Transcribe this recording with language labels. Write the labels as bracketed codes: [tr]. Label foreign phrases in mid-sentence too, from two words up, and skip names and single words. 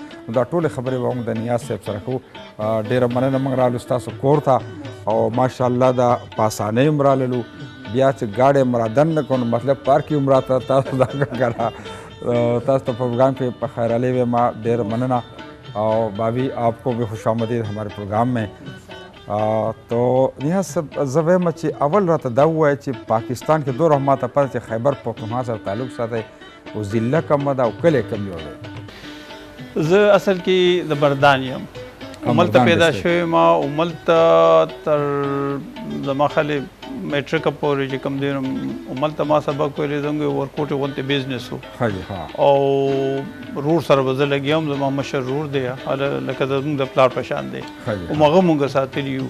[ps] دا ټولې خبرې به موږ د نیاز صاحب سره کوو. ډېره مننه موږ رالو ستاسو کور ته او ماشاءالله دا په اسانۍ هم راللو، بیا چې گاڑی مرادن نه کړو مطلب پارک یې هم راته تاسو دا کړه. تاسو ته پروګرام کې په خیر علی ویم، ډېر مننه [ur] اور بابی آپ کو بھی خوش آمدید ہمارے پروگرام میں. [ps] تو نیاز صاحب زه وایم چې اول راته دا ووایه چې پاکستان کې دور ما ته پته چې خیبر پښتونخوا سره تعلق ساتئ او ضلع کومه ده او کلی کوم یو دی؟ زه اصل کې د بردان یم، هملته پیدا شوی ما، هملته تر زما خالي میټرک پورې چې کوم دی هملته ما سبق ویلی، زموږ ورکوټ غوندې بزنس و او رور سره به زه لګیا یم، زما مشر رور دی لکه زموږ د پلار په شان دی، هماغه مونږ ساتلي یو.